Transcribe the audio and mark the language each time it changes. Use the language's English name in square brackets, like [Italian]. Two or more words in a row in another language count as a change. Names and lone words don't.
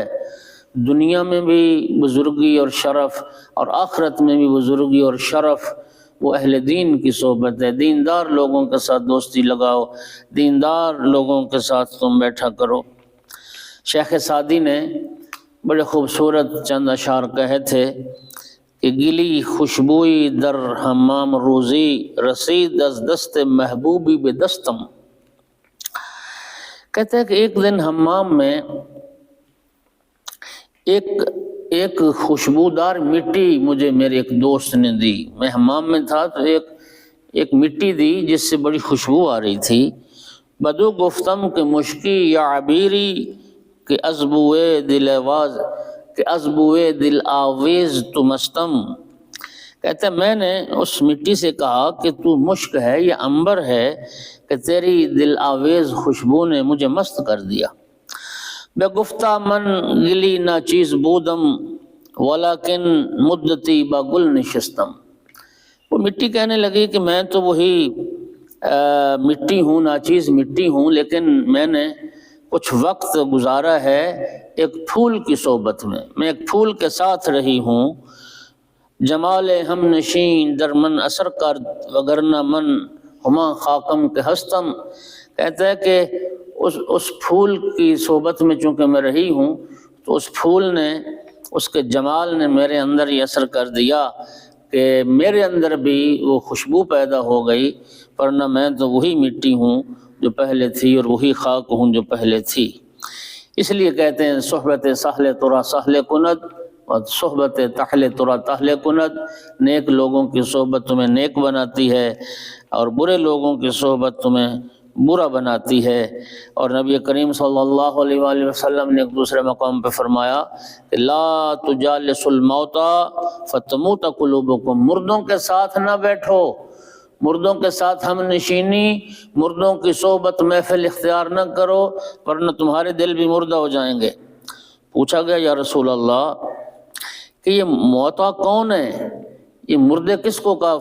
[Urdu] دنیا میں بھی بزرگی اور شرف اور آخرت میں بھی بزرگی اور شرف وہ اہل دین کی صحبت ہے۔ دیندار لوگوں کے ساتھ دوستی لگاؤ، دیندار لوگوں کے ساتھ تم بیٹھا کرو۔ شیخ سعدی نے بڑے خوبصورت چند اشعار کہے تھے کہ [Persian] گلی خوشبوئی در حمام روزی، رسید از دست محبوبی بے دستم۔ [Urdu] کہتے ہیں کہ ایک دن حمام میں ایک خوشبودار مٹی مجھے میرے ایک دوست نے دی۔ میں حمام میں تھا تو ایک مٹی دی جس سے بڑی خوشبو آ رہی تھی۔ [Persian] بدو گفتم کہ مشکی یا عبیری کہ ازبوئے دل آویز تو مستم۔ [Urdu] کہتے ہیں میں نے اس مٹی سے کہا کہ تو مشک ہے یا عنبر ہے کہ تیری دل آویز خوشبو نے مجھے مست کر دیا۔ [Persian] بے گفتہ من گلی نہ چیز بودم ولیکن مدتی با گل نشستم۔ [Urdu] وہ مٹی کہنے لگی کہ میں تو وہی مٹی ہوں، ناچیز مٹی ہوں، لیکن میں نے کچھ وقت گزارا ہے ایک پھول کی صحبت میں ایک پھول کے ساتھ رہی ہوں۔ [Persian] جمال ہم نشین در من اثر کرد وگرنہ من ہما خاکم کے ہستم۔ [Urdu] کہتا ہے کہ اس پھول کی صحبت میں چونکہ میں رہی ہوں تو اس پھول نے، اس کے جمال نے میرے اندر یہ اثر کر دیا کہ میرے اندر بھی وہ خوشبو پیدا ہو گئی، ورنہ میں تو وہی مٹی ہوں جو پہلے تھی اور وہی خاک ہوں جو پہلے تھی۔ اس لیے کہتے ہیں [Persian] صحبت سہل ترا سہل کند [Urdu] اور [Persian] صحبت تحل ترا تحل کند۔ [Urdu] نیک لوگوں کی صحبت تمہیں نیک بناتی ہے اور برے لوگوں کی صحبت تمہیں برا بناتی ہے۔ اور نبی کریم [Arabic] صلی اللہ علیہ وآلہ وسلم [Urdu] نے ایک دوسرے مقام پہ فرمایا کہ [Arabic] لا تجالس الموتى فتموت قلوبکم، [Urdu] مردوں کے ساتھ نہ بیٹھو، مردوں کے ساتھ ہم نشینی، مردوں کی صحبت محفل اختیار نہ کرو ورنہ تمہارے دل بھی مردہ ہو جائیں گے۔ پوچھا گیا [Arabic] یا رسول اللہ [Urdu] کہ یہ موتا کون ہے، یہ مردے کس کو کہا؟